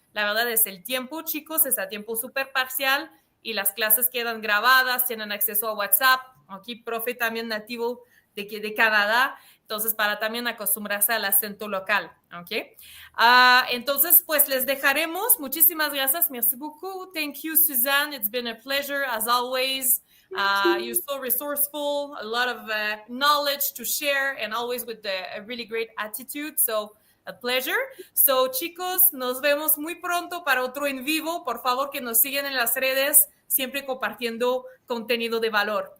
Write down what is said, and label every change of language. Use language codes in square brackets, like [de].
[es] La verdad es el tiempo, chicos, es a tiempo súper parcial y las clases quedan grabadas, tienen acceso a WhatsApp. Aquí, profe también nativo de Canadá, entonces para también acostumbrarse al acento local, ¿ok? Entonces, pues les dejaremos. Muchísimas gracias. [fr] Merci beaucoup. [en] Thank you, [es] Suzanne. [en] It's been a pleasure, as always. You're so resourceful, a lot of knowledge to share, and always with a really great attitude. So, a pleasure. [es] So, chicos, nos vemos muy pronto para otro en vivo. Por favor, que nos sigan en las redes, siempre compartiendo contenido de valor.